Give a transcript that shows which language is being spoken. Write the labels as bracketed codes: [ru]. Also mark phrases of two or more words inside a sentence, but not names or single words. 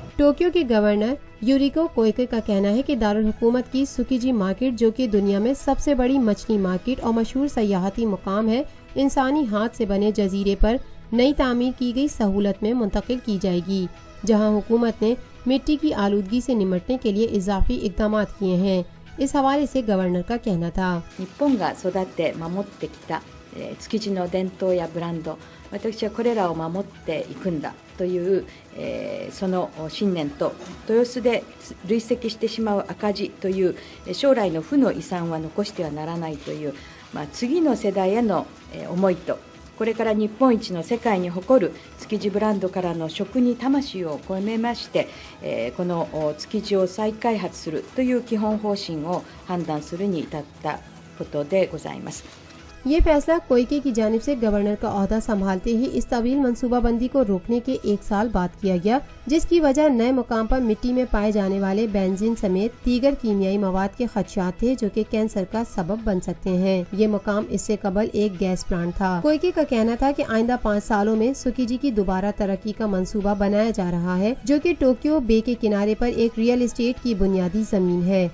[ur] ٹوکیو کے گورنر یوریکو کوئیکے کا کہنا ہے کہ دارالحکومت کی سوکیجی مارکیٹ، جو کہ دنیا میں سب سے بڑی مچھلی مارکیٹ اور مشہور سیاحتی مقام ہے، انسانی ہاتھ سے بنے جزیرے پر نئی تعمیر کی گئی سہولت میں منتقل کی جائے گی، جہاں حکومت نے مٹی کی آلودگی سے نمٹنے کے لیے اضافی اقدامات کیے ہیں۔ اس حوالے سے گورنر کا کہنا تھا [ja] 日本が育て守ってきた築地の伝統やブランド、私はこれらを守っていくんだというその信念と、豊洲で累積してしまう赤字という将来の負の遺産は残してはならないという、次の世代への思いと、これから日本一の世界に誇る築地ブランドからの食に魂を込めまして、この築地を再開発するという基本方針を判断するに至ったことでございます。 [ur] یہ فیصلہ کوئیکے کی جانب سے گورنر کا عہدہ سنبھالتے ہی اس طویل منصوبہ بندی کو روکنے کے 1 سال بعد کیا گیا، جس کی وجہ نئے مقام پر مٹی میں پائے جانے والے بینزین سمیت دیگر کیمیائی مواد کے خدشات تھے، جو کہ کینسر کا سبب بن سکتے ہیں۔ یہ مقام اس سے قبل ایک گیس پلانٹ تھا۔ کوئیکے کا کہنا تھا کہ آئندہ 5 سالوں میں سوکیجی کی دوبارہ ترقی کا منصوبہ بنایا جا رہا ہے، جو کہ ٹوکیو بے کے کنارے پر ایک ریئل اسٹیٹ کی بنیادی زمین ہے۔